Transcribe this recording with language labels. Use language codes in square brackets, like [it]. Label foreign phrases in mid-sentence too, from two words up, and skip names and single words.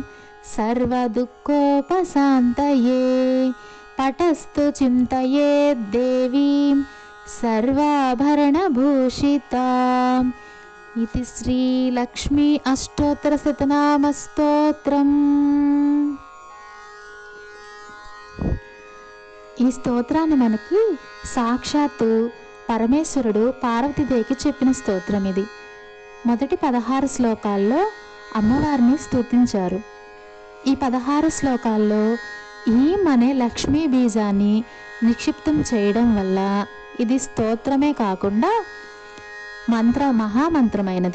[sa] सर्वदुःखोपशान्तये पठस्तु चिन्तयेद् देवीं सर्वाभरणभूषिताम् इति श्रीलक्ष्मी अष्टोत्तरशतनामस्तोत्रम्। [te] ఈ స్తోత్రాన్ని మనకి సాక్షాత్తు పరమేశ్వరుడు పార్వతీదేవికి చెప్పిన స్తోత్రం ఇది. మొదటి 16 శ్లోకాల్లో అమ్మవారిని స్తుతించారు. ఈ 16 శ్లోకాల్లో ఈం అనే లక్ష్మీ బీజాన్ని నిక్షిప్తం చేయడం వల్ల ఇది స్తోత్రమే కాకుండా మహామంత్రమైనది.